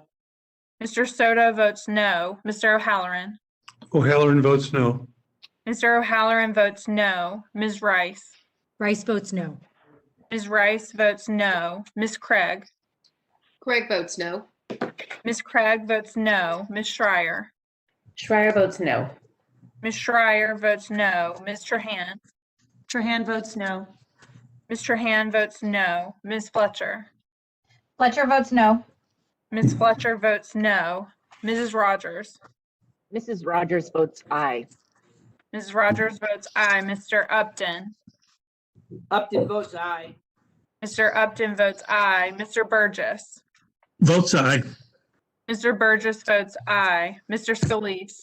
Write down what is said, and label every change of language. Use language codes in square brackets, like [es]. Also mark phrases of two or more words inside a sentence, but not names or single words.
[en] Mr. Soto votes no. Mr. O'Halloran. O'Halloran votes no. Mr. O'Halloran votes no. Ms. Rice. Rice votes no. Ms. Rice votes no. Ms. Craig. Craig votes no. Ms. Craig votes no. Ms. Schreier. Schreier votes no. Ms. Schreier votes no. Ms. Trahan. Trahan votes no. Ms. Trahan votes no. Ms. Fletcher. Fletcher votes no. Ms. Fletcher votes no. Mrs. Rodgers. Mrs. Rodgers votes aye. Mrs. Rodgers votes aye. Mr. Upton. Upton votes aye. Mr. Upton votes aye. Mr. Burgess. Votes aye. Mr. Burgess votes aye. Mr. Scalise.